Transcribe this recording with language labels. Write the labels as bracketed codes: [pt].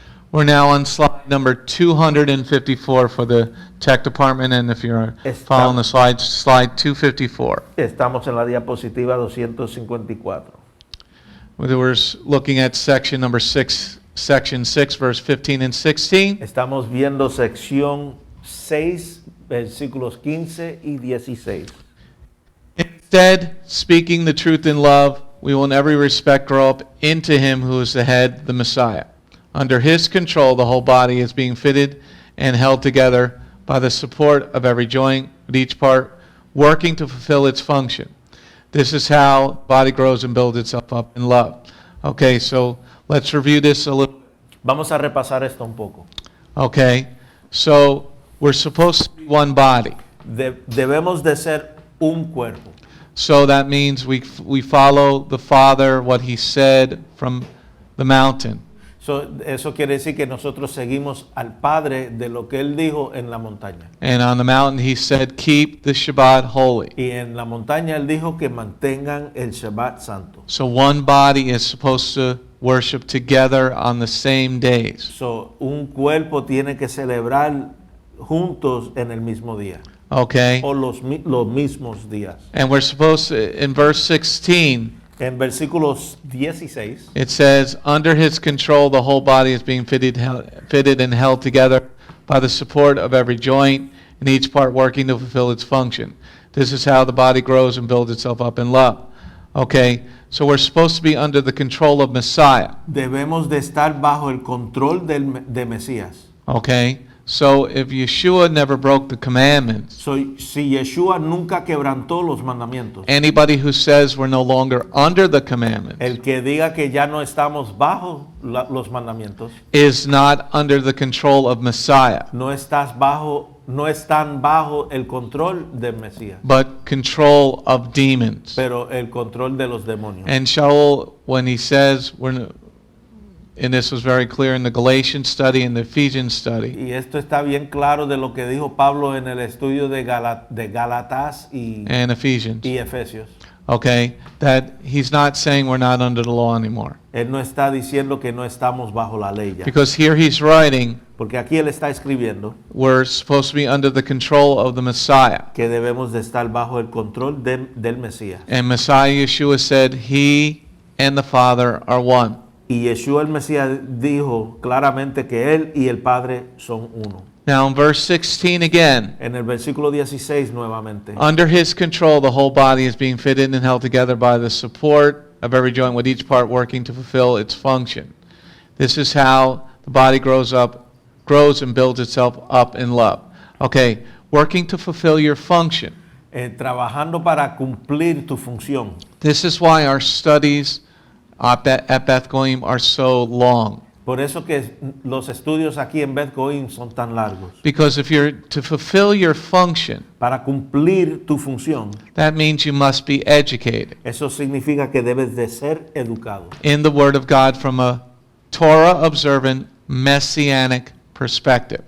[en] We're now on slide number 254 for the tech department, and if you're following the slides, slide 254. [es] Estamos en la diapositiva 254. [en] We're looking at section number 6, section 6, verse 15 and 16. [es] Estamos viendo sección 6, versículos 15 y 16. [en] Instead, speaking the truth in love, we will in every respect grow up into him who is the head, the Messiah. Under his control, the whole body is being fitted and held together by the support of every joint, with each part working to fulfill its function. This is how the body grows and builds itself up in love. Okay, so let's review this a little. [es] Vamos a repasar esto un poco. [en] Okay, so we're supposed to be one body. [es] Debemos de ser un cuerpo. [en] So that means we follow the Father, what he said from the mountain. [es] Eso quiere decir que nosotros seguimos al Padre de lo que Él dijo en la montaña. [en] And on the mountain he said, keep the Shabbat holy. [es] Y en la montaña Él dijo que mantengan el Shabbat santo. [en] So one body is supposed to worship together on the same days. [es] So un cuerpo tiene que celebrar juntos en el mismo día. [en] Okay. [es] O los mismos días. [en] And we're supposed to, in verse 16, [es] en versículos 16, [en] it says, under his control, the whole body is being fitted and held together by the support of every joint, and each part working to fulfill its function. This is how the body grows and builds itself up in love. Okay, so we're supposed to be under the control of Messiah. [es] Debemos de estar bajo el control de Mesías. [en] Okay, so if Yeshua never broke the commandments, [es] So, si Yeshua nunca quebrantó los mandamientos, [en] anybody who says we're no longer under the commandments [es] el que diga que ya no estamos bajo los mandamientos, [en] is not under the control of Messiah, [es] no están bajo el control del Mesías, [en] but control of demons. [es] pero el control de los demonios. [en] And Sha'ul, when he says, and this was very clear in the Galatians study and the Ephesians study, [es] Y esto está bien claro de lo que dijo Pablo en el estudio de Gálatas y [en] and Ephesians, [es] Efesios. [en] okay, that he's not saying we're not under the law anymore. [es] Él no está diciendo que no estamos bajo la ley ya. [en] Because here he's writing, [es] Porque aquí él está escribiendo [en] we're supposed to be under the control of the Messiah. [es] que debemos de estar bajo el control del Mesías. [en] And Messiah Yeshua said, he and the Father are one. [es] Y Yeshua el Mesías dijo claramente que él y el Padre son uno. [en] Now in verse 16 again, [es] En el versículo 16 nuevamente. [en] under his control, the whole body is being fitted and held together by the support of every joint, with each part working to fulfill its function. This is how the body grows and builds itself up in love. Okay, working to fulfill your function. [es] Trabajando para cumplir tu función. [en] This is why our studies at Beth Goyim are so long. [es] Por eso que los estudios aquí en Beth Goyim son tan largos. [en] Because if you're to fulfill your function, [es] Para cumplir tu función, [en] that means you must be educated [es] eso significa que debes de ser educado [en] in the Word of God from a Torah-observant Messianic perspective.